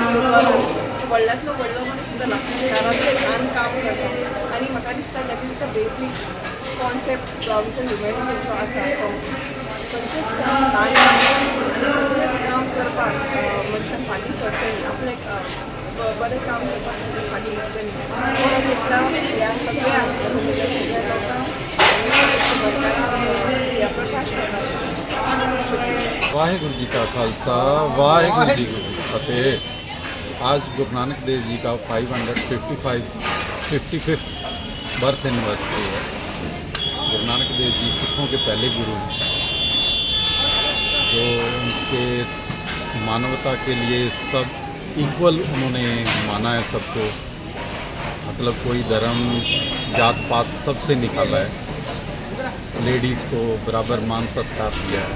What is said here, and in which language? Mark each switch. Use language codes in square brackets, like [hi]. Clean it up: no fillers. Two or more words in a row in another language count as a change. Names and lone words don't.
[kok] गुरुद्वारांत व्हडल्यांतलो व्हडलो मनीस सुद्दां दारांतले ल्हान काम करता आनी म्हाका दिसता [en] that is the basic concept [kok] जो आमचो ह्युमॅनिटीचो आसा तो खंयचेच काम ल्हान आनी खंयचेच काम करपाक मनशान फाटीं सरचें न्ही आपलें बरें काम करपाक फाटीं उरचें न्ही हो मुद्दा ह्या सगळ्या सगळ्या लोकांक ह्या प्रकाश [pa] ਵਾਹਿਗੁਰੂ ਜੀ ਕਾ ਖ਼ਾਲਸਾ ਵਾਹਿਗੁਰੂ ਜੀ ਕੀ ਫ਼ਤਹਿ। [hi] आज गुरु नानक देव जी का 555th [en] birth anniversary [hi] है। गुरु नानक देव जी सिखों के पहले गुरु हैं जो उनके मानवता के लिए सब इक्वल उन्होंने माना है सबको, मतलब कोई धर्म जात पात सबसे निकाला है, लेडीज़ को बराबर मान सत्कार दिया है।